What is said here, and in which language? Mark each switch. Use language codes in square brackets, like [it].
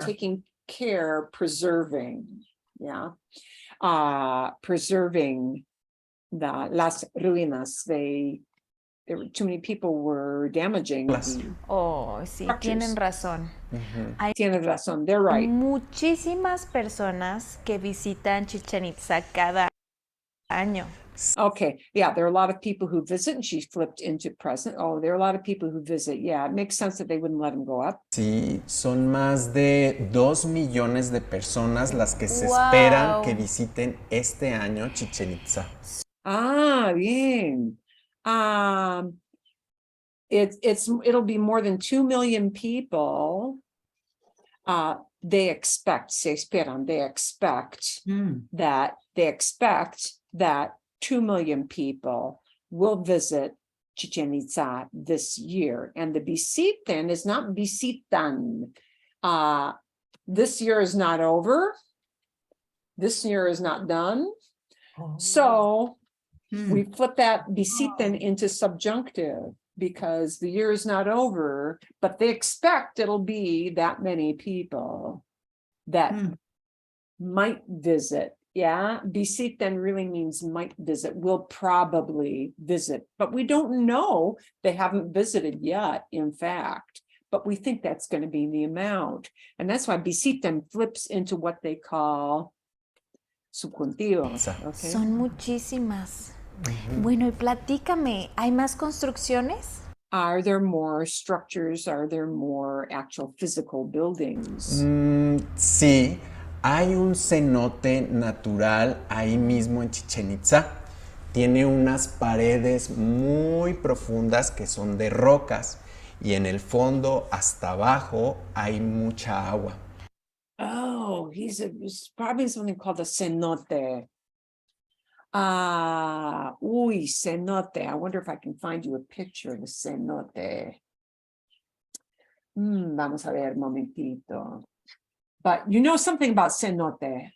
[en] taking care, preserving. Yeah. Preserving [es] las ruinas. [en] There were too many people were damaging. [es] Las- Oh, sí, tienen [en] Structures. [es] razón. Hay Tienes razón, [en] they're right. [es] muchísimas personas que visitan Chichén Itzá cada año. [en] Okay, yeah, there are a lot of people who visit, and she flipped into present. Oh, there are a lot of people who visit. Yeah, it makes sense that they wouldn't let them go up. [es] Sí, son más de 2 millones de personas las que se [en] Wow. [es] esperan que visiten este año Chichén Itzá. Ah, bien. [en] It'll be more than 2 million people. They expect, [es] se esperan, [en] they expect that 2 million people will visit Chichén Itzá this year. And the visiten is not visitan. This year is not over. This year is not done. So we flip that visiten into subjunctive because the year is not over, but they expect it'll be that many people that might visit. Yeah, visiten really means might visit, will probably visit, but we don't know. They haven't visited yet, in fact, but we think that's going to be the amount. And that's why visiten flips into what they call subjuntivos. Okay. [es] Son muchísimas. Bueno, y platícame, ¿hay más construcciones? [en] Are there more structures? Are there more actual physical buildings? [es] Sí, hay un cenote natural ahí mismo en Chichén Itzá. Tiene unas paredes muy profundas que son de rocas y en el fondo hasta abajo hay mucha agua. [en] Oh, it's probably something called a cenote. Cenote. I wonder if I can find you a picture of a cenote. [es] Vamos a ver un momentito. [en] But you know something about cenote.